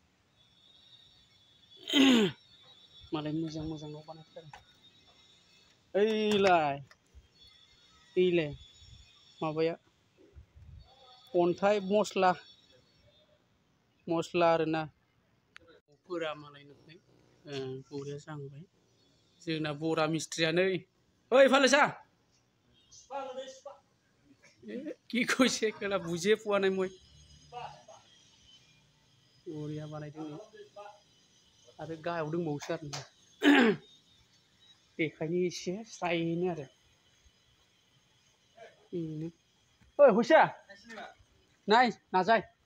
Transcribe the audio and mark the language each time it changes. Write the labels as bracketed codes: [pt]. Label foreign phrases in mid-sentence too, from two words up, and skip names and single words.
[brx] मालाय मोजां मोजां न' बानायथारो ओइलाय माबाया अन्थाइ मस्ला आरोना न'फोरा मालाय नुबाय बरिया जाहांबाय जोंना बरा मिस्ट्रियानो ओइ फालेसा [as] কি কৈছে কেলা বুজিয়ে পোৱা নাই মই [brx] बरिया बानायदों आरो गाहायाव दंबावोसो आरोना देखायनो एसे स्रायनो आरो बेनो ओइ हुइसा नाय नाजाय